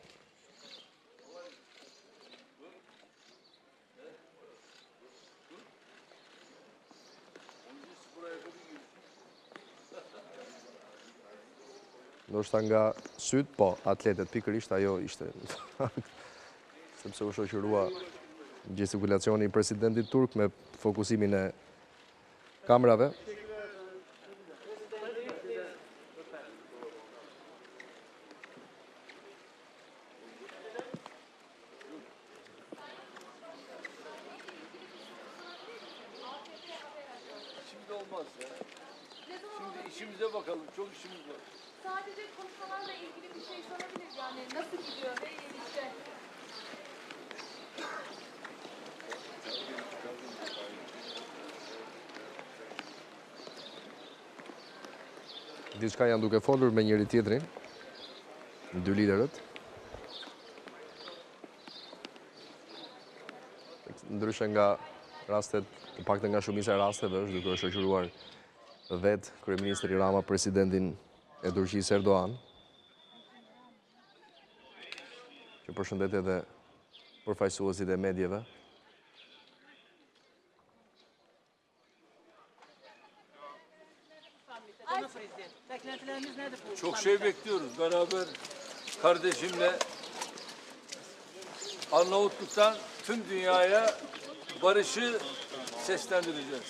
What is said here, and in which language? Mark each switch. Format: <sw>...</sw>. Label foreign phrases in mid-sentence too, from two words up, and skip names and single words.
<sq>Ndoshta nga syt, po, atletet pikërisht ajo ishte sepse u shoqërua gestikulacioni i presidentit turk me fokusimin e kamerave.</sq> <tr>Şimdi olmaz ya. Şimdi işimize bakalım. Çok işimiz var. Sadece konuşmalarla ilgili bir şey sorabilir yani nasıl gidiyor ve işte.</tr> <sq>Diçka janë duke folur me njëri tjetrin, dy liderët. Ndryshe nga rastet, të paktën nga shumica e rasteve, është duke shoqëruar vetë kryeministri Rama presidentin e Turqisë Erdogan, që përshëndet edhe përfaqësuesit e medjeve.</sq> <tr>Çok şey bekliyoruz. Beraber kardeşimle Arnavutluk'tan tüm dünyaya barışı seslendireceğiz.</tr>